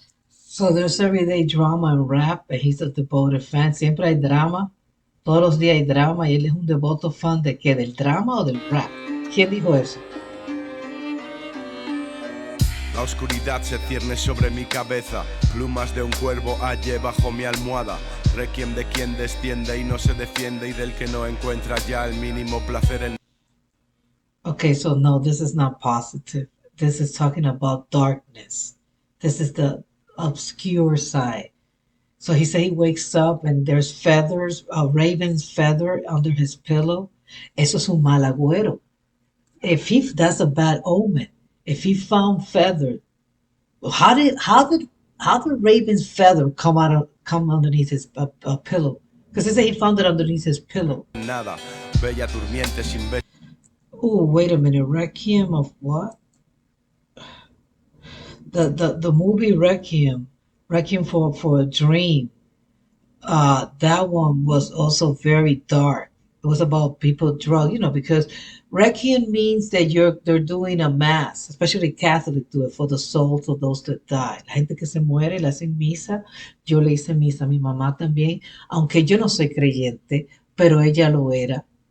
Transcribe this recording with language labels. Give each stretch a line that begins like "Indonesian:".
English: So there's everyday drama and rap, and he's a devoted fan.
Spanish: Siempre hay drama. Todos los días hay drama, y él es un devoto fan ¿de qué? ¿Del drama o del rap? ¿Quién dijo eso? La oscuridad se cierne sobre mi cabeza. Plumas de un cuervo hallé bajo mi almohada. Requiem de quien desciende y no se defiende, y del que no encuentra ya el mínimo placer en...
English: Okay, so no, this is not positive. This is talking about darkness. This is the obscure side. So he said he wakes up and there's feathers, a raven's feather under his pillow.
Spanish: Eso es un mal agüero.
English: That's a bad omen. If he found feather, how did raven's feather come underneath his pillow? Because they say he found it underneath his pillow.
Spanish: Nada, bella durmiente sin ver.
English: Oh, wait a minute. Requiem of what? The movie Requiem for a Dream. That one was also very dark. It was about people drugged, because Requiem means that they're doing a mass, especially Catholic do it, for the souls of those that died.
Spanish: La gente que se muere le hacen misa. Yo le hice misa a mi mamá también, aunque yo no soy creyente, pero ella lo era.